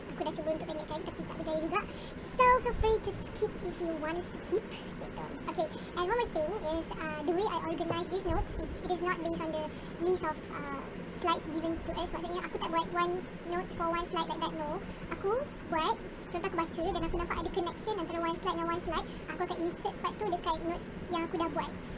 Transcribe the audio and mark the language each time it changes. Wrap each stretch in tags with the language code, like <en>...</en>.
<ms>Aku dah cuba untuk pendekkan tapi tak berjaya juga.</ms> <en>So feel free to skip if you want to skip gitu. Okay, and one more thing is the way I organize these notes is it is not based on the list of slides given to us.</en> <ms>Maksudnya aku tak buat</ms> <en>one notes for one slide like that, no.</en> <ms>Aku buat, contoh aku baca dan aku nampak ada connection antara one slide dengan one slide, aku akan insert part tu dekat notes yang aku dah buat.</ms>